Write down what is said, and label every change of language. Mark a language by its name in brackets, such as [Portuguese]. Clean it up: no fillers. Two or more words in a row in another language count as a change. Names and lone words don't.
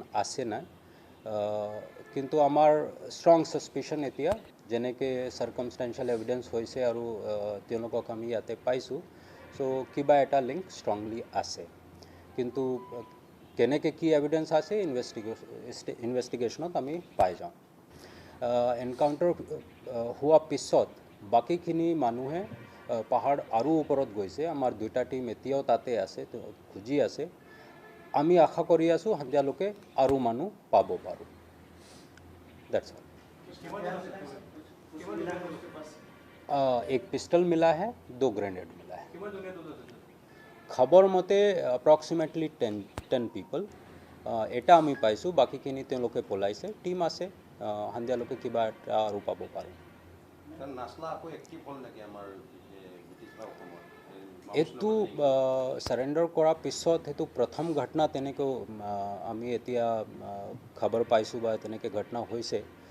[Assamese] আছে না কিন্তু আমাৰ [English] strong suspicion [Assamese] এতিয়া যেনেকৈ [English] circumstantial evidence [Assamese] হৈছে আৰু তেওঁলোকক আমি ইয়াতে পাইছোঁ সো কিবা এটা [English] link strongly [Assamese] আছে কিন্তু কেনেকৈ কি এভিডেন্স আছে ইনভেষ্টিগেশ্যনত আমি পাই যাওঁ এনকাউণ্টাৰ হোৱা পিছত বাকিখিনি মানুহে পাহাৰ আৰু ওপৰত গৈছে আমাৰ দুটা টিম এতিয়াও তাতে আছে খুজি আছে আমি আশা কৰি আছোঁ তেওঁলোকে আৰু মানুহ পাব পাৰোঁ [English] that's all [Hindi] एक पिस्टल मिला है, 2 ग्रेनेड मिला है। [Assamese] খবৰ মতে [English] approximately 10 people [Assamese] এটা আমি পাইছোঁ, বাকীখিনি তেওঁলোকে পলাইছে। টিম আছে, সন্ধিয়ালৈকে কিবা এটা আৰু পাব পাৰে। এইটো সাৰেণ্ডাৰ কৰাৰ পিছত সেইটো প্ৰথম ঘটনা তেনেকৈ আমি এতিয়া খবৰ পাইছোঁ বা তেনেকৈ ঘটনা হৈছে।